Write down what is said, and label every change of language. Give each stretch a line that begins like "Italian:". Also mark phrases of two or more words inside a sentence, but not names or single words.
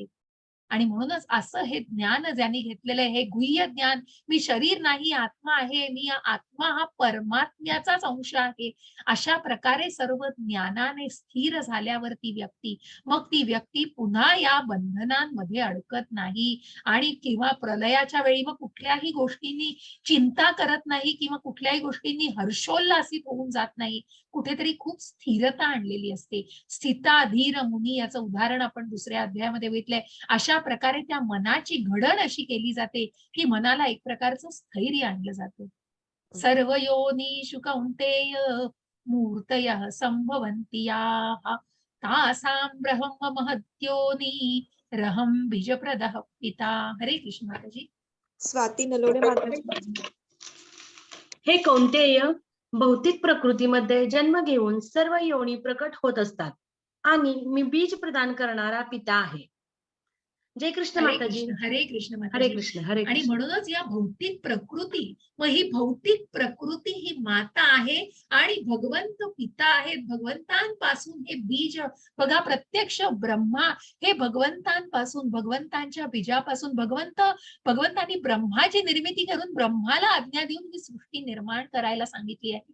Marathi: आणि म्हणूनच असं हे ज्ञान ज्यांनी घेतलेलं आहे हे गुह्य ज्ञान मी शरीर नाही आत्मा आहे मी आत्मा हा परमात्म्याचाच अंश आहे अशा प्रकारे सर्व ज्ञानाने स्थिर झाल्यावर ती व्यक्ती पुन्हा या बंधनांमध्ये अडकत नाही आणि किंवा प्रलयाच्या वेळी मग कुठल्याही गोष्टींनी चिंता करत नाही किंवा कुठल्याही गोष्टींनी हर्षोल्लासित होऊन जात नाही. कुठेतरी खूप स्थिरता आणलेली असते.
Sanskrit: स्थिता धीर मुनी
Marathi: याचं उदाहरण आपण दुसऱ्या अध्यायामध्ये बघितलंय. अशा प्रकारे त्या मनाची घडण अशी केली जाते की मनाला एक प्रकारचं स्थैर्य आणलं जातं.
Sanskrit: सर्व योनिषु कौन्तेय मूर्तयः संभवन्ति याः तासां ब्रह्म महद्योनी रहं बीजप्रदः पिता.
Marathi: हरे कृष्ण माताजी. स्वाती नलोडे माताजी. हे कौंतेय भौतिक प्रकृतीमध्ये जन्म घेऊन सर्व योनी प्रकट होत असतात आणि मी बीज प्रदान करणारा पिता आहे. जय कृष्ण हरे माताजी. कृष्ण, हरे कृष्ण हरे माताजी. कृष्ण, हरे आणि कृष्ण. म्हणूनच या भौतिक प्रकृती, मग ही भौतिक प्रकृती ही माता आहे आणि भगवंत पिता आहेत. भगवंतांपासून हे बीज बघा, प्रत्यक्ष ब्रह्मा हे भगवंतांपासून, भगवंतांच्या बीजापासून भगवंतांनी ब्रह्माची निर्मिती करून ब्रह्माला आज्ञा देऊन ही सृष्टी निर्माण करायला सांगितली आहे.